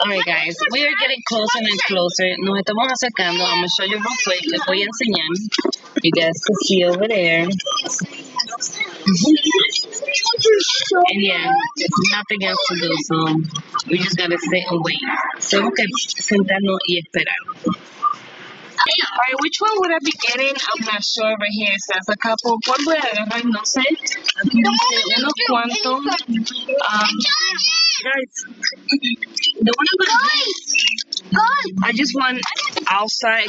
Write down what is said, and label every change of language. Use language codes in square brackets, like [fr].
[en] Alright guys, we are getting closer and closer. [es] Nos estamos acercando. [en] I'm gonna show you real quick. [es] Les voy a enseñar. [en] You guys can see over there. And yeah, there's nothing else to do, so we just gotta sit and wait. [es] Tenemos que sentarnos y esperar. [en] Alright, which one would I be getting? I'm not sure. Right here it says a couple. [es] ¿Cuál voy a agarrar? No sé. Aquí dice unos cuantos. [en] Guys, the one I'm gonna I just want outside.